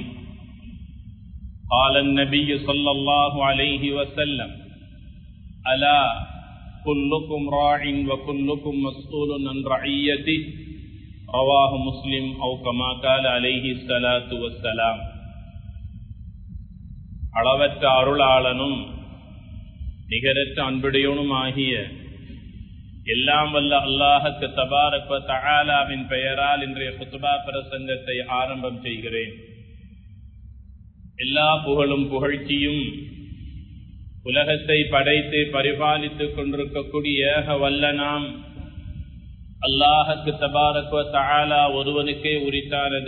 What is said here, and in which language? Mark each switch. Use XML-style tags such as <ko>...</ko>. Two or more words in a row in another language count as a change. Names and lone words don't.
<ar>قال النبي صلى الله عليه وسلم: ألا كلكم راع وكلكم مسؤول عن رعيته. رواه مسلم أو كما قال عليه الصلاة والسلام.</ar> <ta>அளவற்ற அருளாளனும் நிகரற்ற அன்புடையவனுமாகிய எல்லாம் வல்ல அல்லாஹ்வுக்கு</ta> <ar>تبارك وتعالى</ar> <ta>பெயரால் இன்றைய குத்பா பிரசங்கத்தை ஆரம்பம் செய்கிறேன். எல்லா புகழும் புகழ்ச்சியும் உலகத்தை படைத்து பரிபாலித்துக் கொண்டிருக்கக்கூடிய வல்ல நாம் அல்லாஹ்வுக்கு</ta> <ar>تبارك وتعالى</ar> <ta>ஒருவனுக்கே உரித்தானது.</ta>